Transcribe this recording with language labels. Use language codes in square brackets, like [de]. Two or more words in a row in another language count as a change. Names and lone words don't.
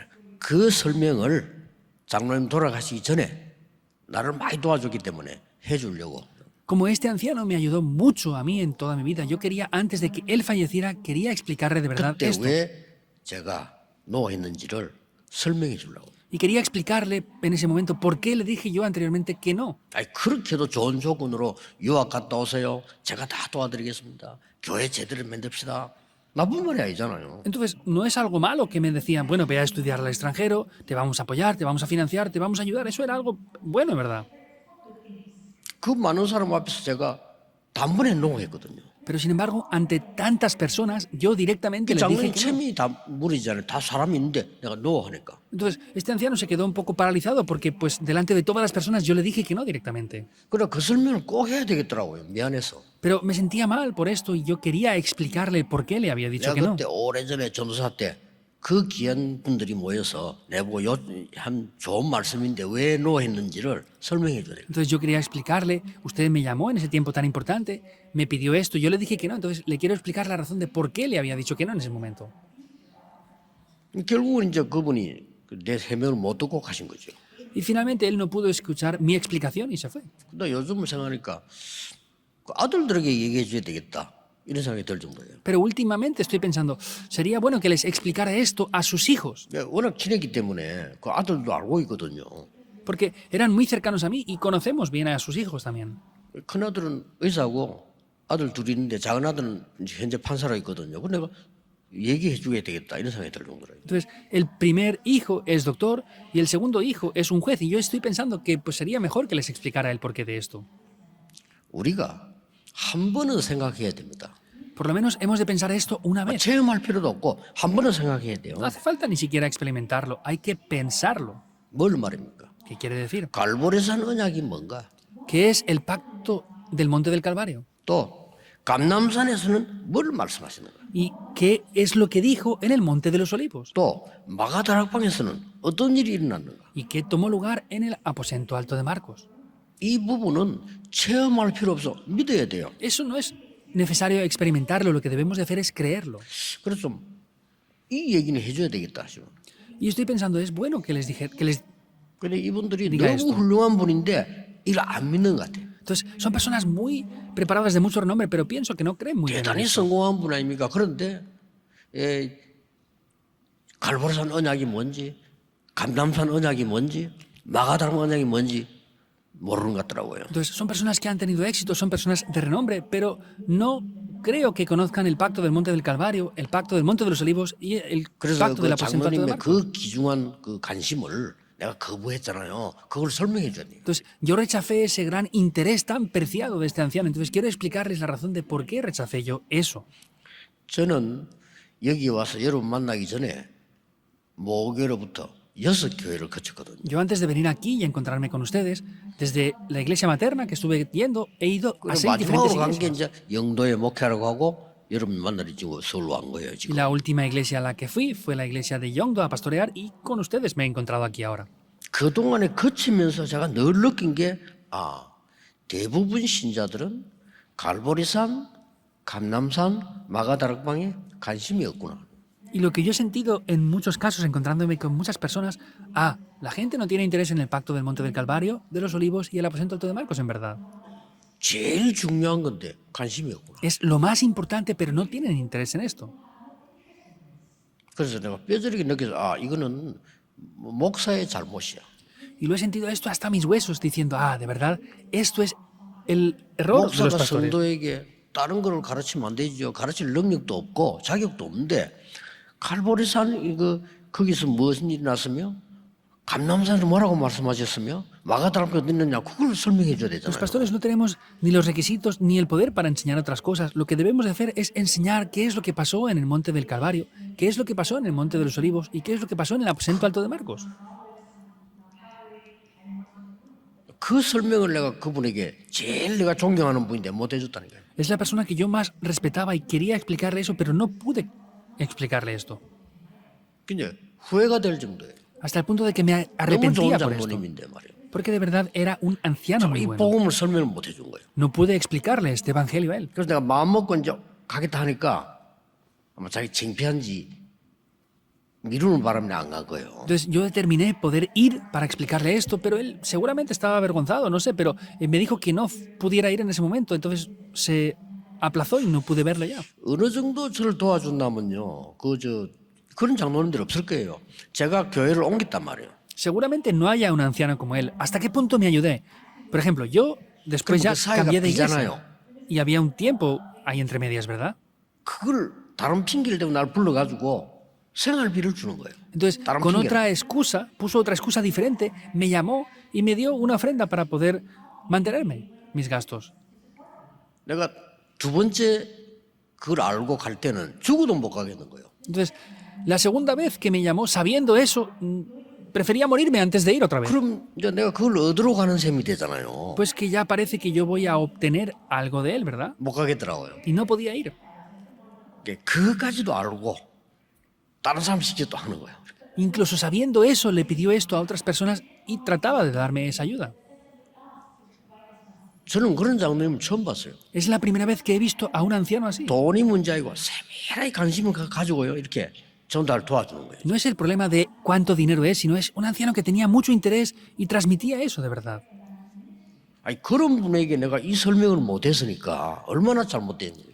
[ko] 그 설명을 장로님 돌아가시기 전에 나를 많이 도와줬기 때문에 해주려고. [es] Como este anciano me ayudó mucho a mí en toda mi vida, yo quería, antes de que él falleciera, quería explicarle de verdad [ko] 그때 [es] esto. [ko] 왜 제가 노했는지를 설명해 주려고. [es] Y quería explicarle en ese momento por qué le dije yo anteriormente que no. [ko] 아니 그렇게도 좋은 조건으로 유학 갔다 오세요. 제가 다 도와드리겠습니다. 교회 제대로 만듭시다. 나쁜 말이 아니잖아요. [es] Entonces, no es algo malo que me decían, bueno, ve a estudiar al extranjero, te vamos a apoyar, te vamos a financiar, te vamos a ayudar. Eso era algo bueno, ¿verdad? [ko] 그 많은 사람 앞에서 제가 단번에 노했거든요. [es] Pero sin embargo, ante tantas personas, yo directamente [ko] 그 [es] les dije [ko] 장로님 [es] que no. [ko] 체면이 다 무리잖아요. 다 사람이 있는데 내가 노하니까. [es] Entonces, este anciano se quedó un poco paralizado porque, pues, delante de todas las personas yo le dije que no directamente. [ko] 그래 그 설명을 꼭 해야 되겠더라고요. 미안해서. [es] Pero me sentía mal por esto y yo quería explicarle por qué le había dicho [ko] 내가 [es] que no. [ko] 그때 오래전에 전도사 때 그 귀한 분들이 모여서 내보고 한 좋은 말씀인데 왜 노했는지를 설명해 줘야 돼요. [es] Entonces yo quería explicarle, usted me llamó en ese tiempo tan importante, me pidió esto, yo le dije que no, entonces le quiero explicar la razón de por qué le había dicho que no en ese momento. [ko] 결국은 이제 그분이 내 설명을 못 듣고 가신 거죠. [es] Y finalmente él no pudo escuchar mi explicación y se fue. [ko] 근데 요즘을 생각하니까 그 아들들에게 얘기해 줘야 되겠다. 이런 생각이 들 정도예요. [es] Pero últimamente estoy pensando, sería bueno que les explicara esto a sus hijos, [ko] 워낙 친했기 때문에 그 아들도 알고 있거든요. [es] porque eran muy cercanos a mí y conocemos bien a sus hijos también. [ko] 큰 아들은 의사고 아들 둘이 있는데 작은 아들은 현재 판사로 있거든요. 근데 내가 얘기해 줘야 되겠다 이런 생각이 들 정도예요. [es] Entonces, el primer hijo es doctor y el segundo hijo es un juez y yo estoy pensando que pues, sería mejor que les explicara el porqué de esto. [ko] 우리가 한 번은 생각해야 됩니다. [es] Por lo menos hemos de pensar esto una vez. [ko] 체험할 필요도 없고 한 번은 생각해야 돼요. [es] No hace falta ni siquiera experimentarlo, hay que pensarlo. [ko] 뭘 말입니까? [es] ¿Qué quiere decir? [ko] 갈보리산 언약이 뭔가? [es] ¿Qué es el pacto del Monte del Calvario? [ko] 또 감남산에서는 뭘 말씀하시는가? [es] ¿Y qué es lo que dijo en el Monte de los Olivos? [ko] 또 마가다락방에서는 어떤 일이 일어났는가? [es] ¿Y qué tomó lugar en el aposento alto de Marcos? [ko] 이 부분은 체험할 필요 없어 믿어야 돼요. [es] Eso no es necesario experimentarlo, lo que debemos de hacer es creerlo. [ko] 그래서 이 얘기는 해줘야 되겠다 하죠. [es] Y estoy pensando, es bueno que les dije, que les... [ko] 근데 이분들이 네가 너무 했어. 훌륭한 분인데 이걸 안 믿는 것 같아. [es] Entonces, son personas muy preparadas de mucho renombre, pero pienso que no creen muy bien en [ko] 대단히 [es] eso. [ko] 성공한 분 아닙니까? 그런데 갈보리산 언약이 뭔지, 감남산 언약이 뭔지, 마가다락 언약이 뭔지 모르는 것 같더라고요. [es] Entonces, son personas que han tenido éxito, son personas de renombre, pero no creo que conozcan el pacto del Monte del Calvario, el pacto del Monte de los Olivos y el [ko] 그래서 [es] pacto del [ko] 그 [es] aposento alto de [ko] 장로님의 [es] Marcos. [ko] 그 귀중한 그 관심을 내가 거부했잖아요. 그걸 설명해 줘야 돼요. [es] Entonces, yo rechacé ese gran interés tan preciado de este anciano. Entonces, quiero explicarles la razón de por qué rechacé yo eso. [ko] 저는 여기 와서 여러분 만나기 전에 모교로부터 6교회를 거쳤거든요. [es] Yo antes de venir aquí y encontrarme con ustedes, desde la iglesia materna que estuve yendo, he ido a 6 diferentes [ko] 마지막으로 간 게 [es] iglesias. [ko] 이제 영도에 목회하라고 하고 여러분 만나러 지금 서울로 온 거예요. [es] Y [ko] 지금. [es] la última iglesia a la que fui fue la iglesia de Yongdo a pastorear y con ustedes me he encontrado aquí ahora. [ko] 그동안에 거치면서 제가 늘 느낀 게 대부분 신자들은 갈보리산, 감남산, 마가다락방에 관심이 없구나. [es] Y lo que yo he sentido en muchos casos encontrándome con muchas personas, la gente no tiene interés en el pacto del Monte del Calvario, de los Olivos y el aposento alto de Marcos, en verdad. [ko] 제일 중요한 건데 관심이 없구나. [es] Es lo más importante, pero no tienen interés en esto. [ko] 그래서 내가 뼈저리게 느껴서 이거는 목사의 잘못이야. [es] Y lo he sentido esto hasta mis huesos, diciendo, de verdad, esto es el error de los [ko] 목사가 [es] pastores. [ko] 성도에게 다른 걸 가르치면 안 되죠. 가르칠 능력도 없고 자격도 없는데 갈보리산 거기서 무슨 일이 났으며 감남산에서 뭐라고 말씀하셨으며 마가다락방에 어디 있느냐 그걸 설명해 줘야 [es] Los [ko] 되잖아요. [es] pastores no tenemos ni los requisitos ni el poder para enseñar otras cosas. Lo que debemos de hacer es enseñar qué es lo que pasó en el Monte del Calvario, qué es lo que pasó en el Monte de los Olivos y qué es lo que pasó en el aposento alto de Marcos. [ko] 그 설명을 내가 그분에게 제일 내가 존경하는 분인데 못 해줬다니까요. [es] Es la persona que yo más respetaba y quería explicarle eso, pero no pude explicarle esto. [ko] 근데 후회가 될 정도예요. [es] Hasta el punto de que me [ko] 너무 [es] arrepentía [ko] 좋은 [es] por esto. [ko] 장로님인데 말이에요. [es] Porque de verdad era un anciano muy [ko] 이 [es] bueno. [ko] 복음을 설명을 못 해준 거예요. [es] No pude explicarle este evangelio a él. [ko] 그래서 내가 마음 먹고 이제 가겠다 하니까 아마 자기 창피한지 미루는 바람에 안 간 거예요. [es] Entonces yo determiné poder ir para explicarle esto, pero él seguramente estaba avergonzado, no sé, pero me dijo que no pudiera ir en ese momento, entonces se aplazó y no pude verle ya. [ko] 어느 정도 저를 도와준다면요. 그런 장로님들 없을 거예요. 제가 교회를 옮겼단 말이에요. [es] Seguramente no haya un anciano como él. ¿Hasta qué punto me ayudé? Por ejemplo, yo después ya [ko] 그 사이가 [es] cambié de [ko] 비잖아요. [es] iglesia y había un tiempo ahí entre medias, ¿verdad? [ko] 그걸 다른 핑계를 대고 날 불러가지고 생활비를 주는 거예요. [es] Entonces, [ko] 다른 [es] con [ko] 핑계를. [es] otra excusa, puso otra excusa diferente, me llamó y me dio una ofrenda para poder mantenerme mis gastos. [ko] 내가 두 번째 그걸 알고 갈 때는 죽어도 못 가겠는 거예요. [es] Entonces, la segunda vez que me llamó, sabiendo eso, prefería morirme antes de ir otra vez. [ko] 그럼 이제 내가 그걸 얻으러 가는 셈이 되잖아요. [es] Pues que ya parece que yo voy a obtener algo de él, ¿verdad? [ko] 못 가겠더라고요. [es] Y no podía ir. [ko] 그것까지도 알고 다른 사람 시켜 또 하는 거예요. [es] Incluso sabiendo eso, le pidió esto a otras personas y trataba de darme esa ayuda. [ko] 저는 그런 장로님 처음 봤어요. [es] Es la primera vez que he visto a un anciano así. [ko] 돈이 문제이고 세밀하게 관심을 가지고요. 이렇게 전달 도와주는 거예요. [es] No es el problema de cuánto dinero es, sino es un anciano que tenía mucho interés y transmitía eso de verdad. [ko] 아니 그런 분에게 내가 이 설명을 못 했으니까 얼마나 잘못된 거예요.